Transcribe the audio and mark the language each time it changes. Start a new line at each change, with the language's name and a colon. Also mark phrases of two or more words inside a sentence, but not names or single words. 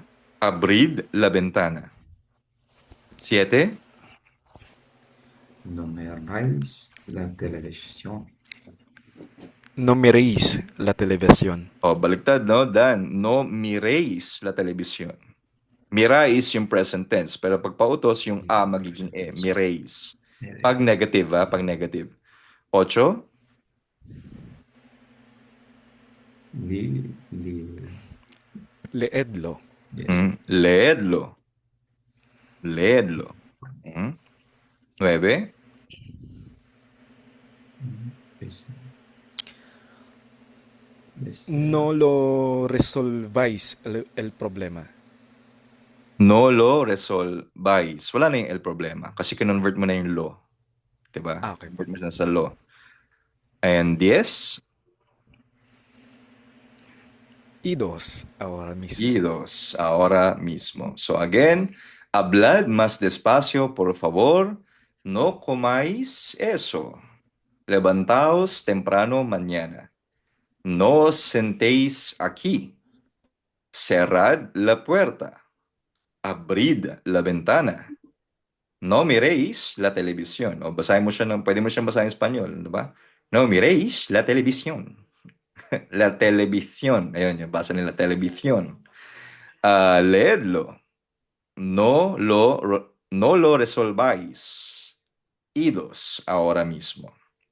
Spanish: Abrid la ventana. 7. No miráis la televisión. No miréis la televisión.
Filipino: Baliktad, no?
Spanish: Dan, no miréis la televisión.
Filipino: Mirais yung present tense, pero pag pautos, yung a magiging e.
Spanish: Mirais.
Filipino: Pag negative, pag negative. 8, Li,
Spanish: Leedlo. leedlo. Leedlo. 9, No lo resolváis el problema. no lo resolváis.
Filipino: Wala na yung
Spanish: el problema
Filipino: kasi kinonvert mo na yung lo. Diba? Okay. Convert mo na sa lo. And 10,
Spanish: Idos ahora mismo. idos, ahora mismo.
English: So again,
Spanish: hablad más despacio, por favor. No comáis eso. Levantaos temprano mañana. No os sentéis aquí. Cerrad la puerta. Abrid la ventana. No miréis la televisión.
Filipino: O basahin mo siya pwede mo siyang basahin
Spanish: en Espanyol,
Filipino: di ba?
Spanish: No miréis la televisión. La televisión.
Filipino: Ayun, yung basa nila,
Spanish: televisión. Leedlo. No lo resolváis. Idos ahora mismo.